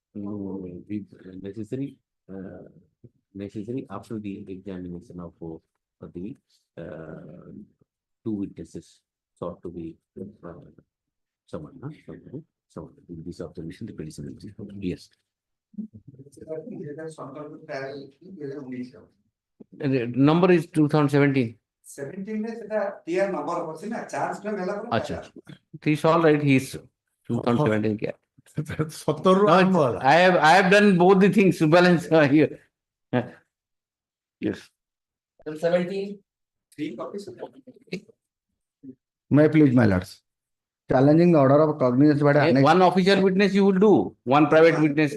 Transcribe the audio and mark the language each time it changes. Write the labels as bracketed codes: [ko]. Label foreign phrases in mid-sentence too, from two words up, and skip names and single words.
[en] Necessary after the examination of the 2 witnesses sought to be summoned. This observation, the petition. Yes. Number is 2017. [or] 17 ରେ ସେଟା [en] clear number [or] ଅଛି ନା charge ଟା ନେଲା ପରେ [en] Acha. He's all right. He's 2017. Yeah. [or] 17 ରୁ [en] No, [or] ଆରମ୍ଭ ହେଲା। [en] I have done both the things to balance here. Yes. 17. 3 copies. May I please, my lords. Challenging the order of cognizance by the Eh, annex. one official witness you will do, one private witness.